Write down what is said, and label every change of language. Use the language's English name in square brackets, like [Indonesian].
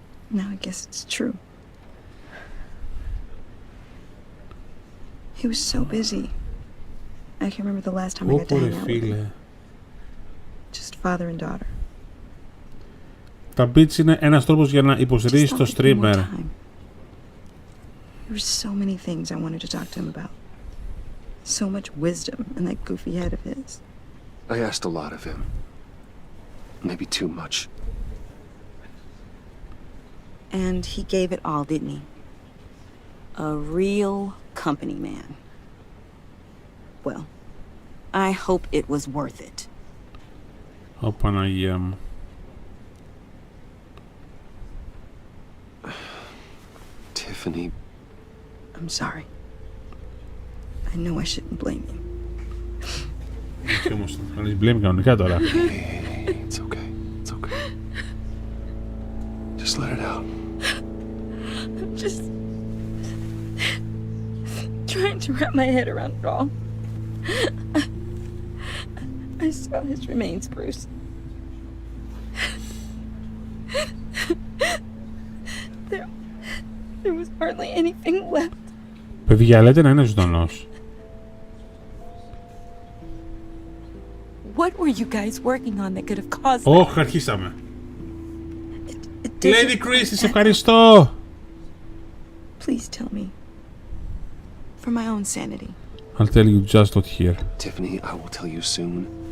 [English] Now I guess it's true. He was so busy. I can remember the last time I got to hang out with him. Just father and daughter. [Greek] Τα beats είναι ένας τρόπος για να υποστηρίζεις το streamer. [English] There were so many things I wanted to talk to him about. So much wisdom in that goofy head of his. I asked a lot of him. Maybe too much. And he gave it all, didn't he? A real company man. Well, I hope it was worth it. [Greek] Ω Παναγία μου. [English] Tiffany. I'm sorry. I know I shouldn't blame you. [Greek] Όχι όμως, θα λες blame κανονικά τώρα. [English] It's okay. It's okay. Just let it out. I'm just trying to wrap my head around it all. I saw his remains, Bruce. hardly anything left. [Greek] Παιδιά, λέτε να είναι ζωντανός. [English] What were you guys working on that could have caused that? [Greek] Όχι, αρχίσαμε. Lady Chris, σε ευχαριστώ. [English] Please tell me. For my own sanity. I'll tell you just not here. Tiffany, I will tell you soon.